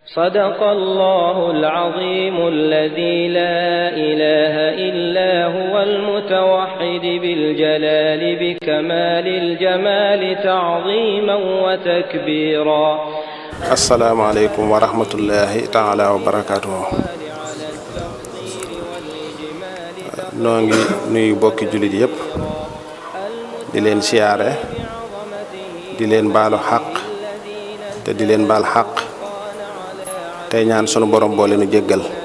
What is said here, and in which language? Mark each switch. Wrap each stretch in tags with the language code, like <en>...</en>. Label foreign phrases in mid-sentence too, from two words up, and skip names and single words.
<ar>صدق الله العظيم الذي لا إله إلا هو المتوحد بالجلال بكمال الجمال تعظيما وتكبيرا. السلام عليكم ورحمة الله تعالى وبركاته.</ar> <wo>noo ngi nuyu bokki jullit yépp di leen siyaare di leen baalu xaq te di leen baal xaq tey ñaan sunu borom boole nu jéggal.</wo>